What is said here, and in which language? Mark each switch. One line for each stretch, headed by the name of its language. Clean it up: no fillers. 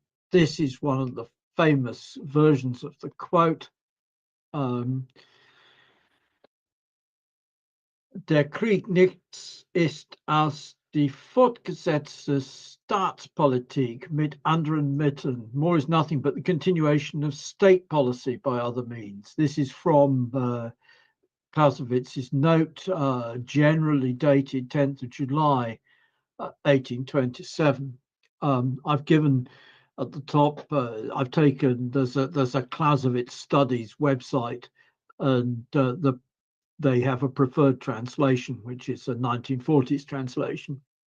English: This is one of the famous versions of the quote.
German: Der Krieg nichts ist als die fortgesetzte Staatspolitik mit anderen Mitteln.
English: More is nothing but the continuation of state policy by other means. This is from Clausewitz's note, generally dated 10th of July, 1827. I've given at the top, I've taken, there's a Clausewitz Studies website, and they have a preferred translation, which is a 1940s translation.